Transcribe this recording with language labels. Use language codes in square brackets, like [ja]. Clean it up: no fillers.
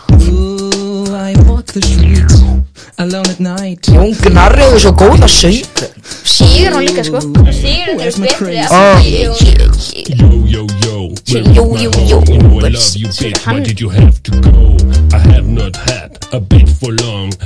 [en] Ooh, I walk the streets alone at night. [is] Jón Gnarri hefur svo góða söng. Sigur hann líka, sko. Sigur er betri [en] Yo, you know I love you, bitch. Why did you have to go? I have not had a bitch for long.